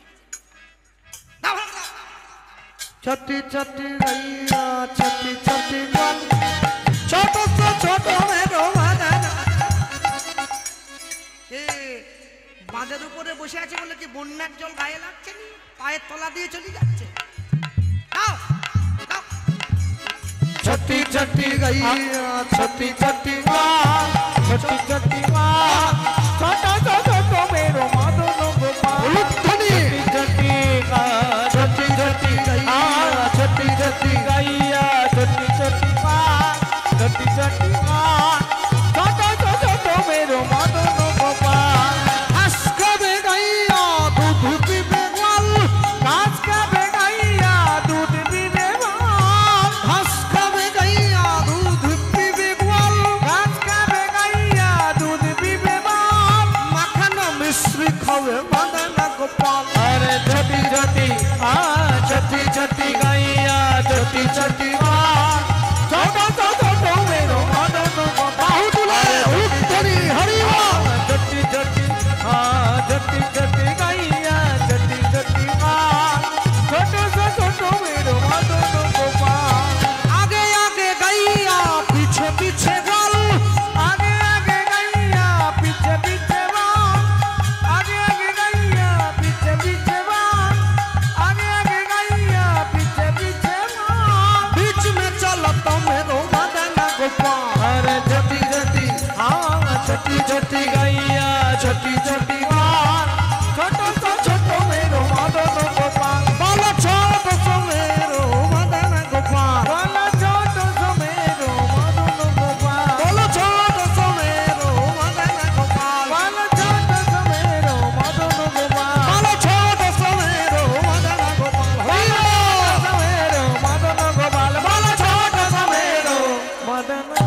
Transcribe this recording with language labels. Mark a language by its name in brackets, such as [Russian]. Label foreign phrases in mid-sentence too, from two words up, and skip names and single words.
[Bangla] ছটি ছটি গাইয়া ছটি ছটি বল, ছোট ছোট মেরো বাগান। বাঁধের উপরে বসে আছে বলে কি বন্যার জল গায়ে লাগছে নি? পায়ের তলা দিয়ে চলে যাচ্ছে। দাও দাও। [Braj] छोटी छोटी गैया छोटी छोटी माँ छोटी छोटी माँ छोटा छोटा तो मेरो मदन गोपाल छोटी छोटी छोटी छोटी गैया छोटी छोटी गैया छोटी छोटी माँ छोटी छोटी माँ छोटा छोटा तो मेरो मदन गोपाल घास खाबे गैया दूध पीबे गोल घास खाबे गैया दूध पीबे गोल घास खाबे गैया दूध पीबे गोल घास खाबे गैया दूध पीबे गोल माखन मिश्री खावे मदन गोपाल अरे छोटी छोटी छोटी छोटी गैया छोटी छोटी माँ छोटा छोटा तो मेरो मदन गोपाल उत्तरी हरि छोटी छोटी छोटी छोटी गैया छोटी छोटी माँ छोटे से छोटो मेरो मदन गोपाल आगे आगे गैया पीछे पीछे गोल आगे आगे गैया पीछे पीछे गोल आगे आगे गैया पीछे पीछे गोल आगे आगे गैया पीछे पीछे गोल बीच में चलो तो मेरो मदन गोपाल अरे छोटी छोटी छोटी छोटी गैया छोटी छोटी माँ छोटो सा छोटो मेरो मदन गोपाल बोलो छोटो सा मेरो मदन गोपाल बोलो छोटो सा मेरो मदन गोपाल बोलो छोटो सा मेरो मदन गोपाल बोलो छोटो सा मेरो मदन गोपाल बोलो छोटो सा मेरो मदन गोपाल बोलो मेरो मदन गोपाल बोलो छोटो सा मेरो मदन